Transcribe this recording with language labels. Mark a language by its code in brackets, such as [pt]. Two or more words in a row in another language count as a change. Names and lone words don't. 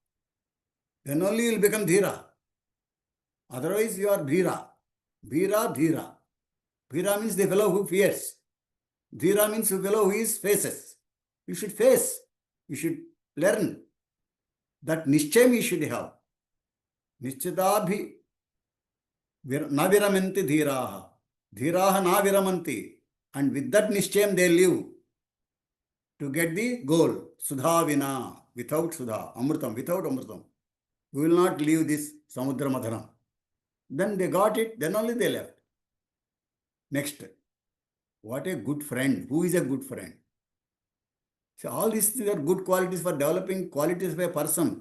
[en] Then only you will become dhira. Otherwise, you are dhira. Dhira, dhira. Dhira means the fellow who fears. Dhira means the fellow who faces. You should face. You should learn. That nischayam you should have. [sa] निश्चिदभि न विरमन्ति धीराः. धीराः न विरमन्ति. [en] And with that nischayam they live to get the goal. [sa] सुधा विना. [en] Without sudha. Amrutam. Without amrutam. We will not leave this [sa] समुद्र मथनम्. [en] Then they got it. Then only they left. Next. What a good friend. Who is a good friend? So all these things are good qualities for developing qualities of a person.